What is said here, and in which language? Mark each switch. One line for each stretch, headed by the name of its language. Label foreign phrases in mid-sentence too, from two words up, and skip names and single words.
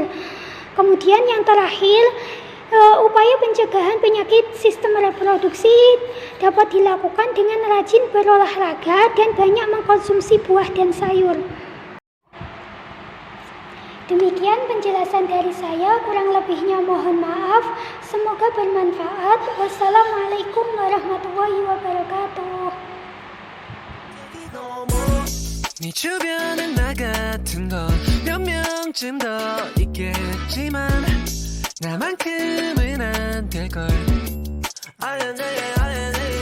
Indonesian: Kemudian yang terakhir, upaya pencegahan penyakit sistem reproduksi dapat dilakukan dengan rajin berolahraga dan banyak mengkonsumsi buah dan sayur. Demikian penjelasan dari saya, kurang lebihnya mohon maaf. Semoga bermanfaat.
Arabic: والسلام عليكم ورحمة الله وبركاته.
Korean: 네 주변엔 나 같은 건 몇 명쯤 더 있겠지만 나만큼은 안 될걸.